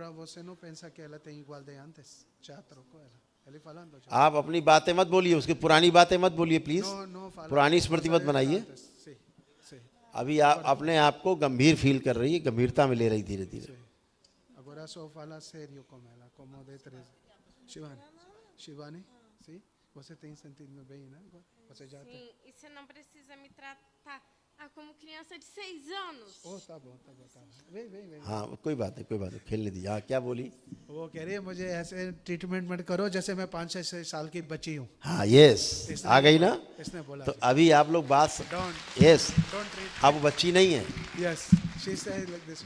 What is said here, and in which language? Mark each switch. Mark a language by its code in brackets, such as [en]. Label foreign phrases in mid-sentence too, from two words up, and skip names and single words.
[hi] आप अपनी बातें मत बोलिए, उसकी पुरानी बातें मत बोलिए प्लीज, पुरानी स्मृति मत बनाइए। अभी आप अपने आप को गंभीर फील कर रही है, गंभीरता में ले रही धीरे धीरे। [pt] Shivani, sim? Você tem sentido bem, né? Você já tem. Sim, e você não precisa me tratar como criança de 6 anos. [hi] ओ तब हो तब होता है वे हाँ कोई बात नहीं खेलने दीजिए। हाँ क्या बोली? वो कह रही है मुझे ऐसे ट्रीटमेंट मत करो जैसे मैं 5-6 साल की बच्ची हूँ। हाँ यस आ गई ना। इसने बोला तो अभी आप लोग बात [en] Don't- यस don't treat [hi] अब बच्ची नहीं है। [en] yes she said like this.